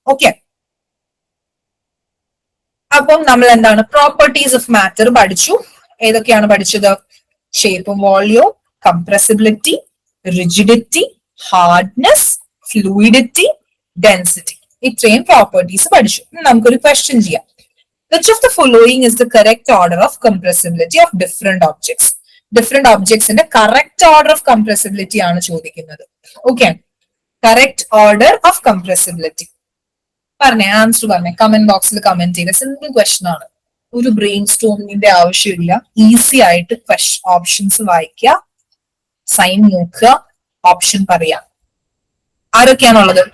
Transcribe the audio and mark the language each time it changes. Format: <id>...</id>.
<ml>Okay, അപ്പം നമ്മൾ എന്താണ്? പ്രോപ്പർട്ടീസ് ഓഫ് മാറ്റർ പഠിച്ചു. ഏതൊക്കെയാണ് പഠിച്ചത്? ഷേപ്പും വോളിയവും, compressibility, rigidity, hardness, fluidity, density. ഇത്രയും പ്രോപ്പർട്ടീസ് പഠിച്ചു. നമുക്കൊരു ക്വസ്റ്റ്യൻ ചെയ്യാം.</ml> <en>Which of the following is the correct order of compressibility of different objects?</en> <ml>Different ഒബ്ജക്ട്സിന്റെ correct order of compressibility ആണ് ചോദിക്കുന്നത്. Okay, correct order of compressibility പറഞ്ഞേ, ആൻസർ പറഞ്ഞേ, comment ബോക്സിൽ comment ചെയ്ത. സിമ്പിൾ ക്വസ്റ്റ്യൻ ആണ്, ഒരു ബ്രെയിൻ സ്റ്റോമിങ്ങിന്റെ ആവശ്യമില്ല. ഈസി ആയിട്ട് ഓപ്ഷൻസ് വായിക്കുക, സൈൻ നോക്കുക, ഓപ്ഷൻ പറയാം. ആരൊക്കെയാണുള്ളത്?</ml>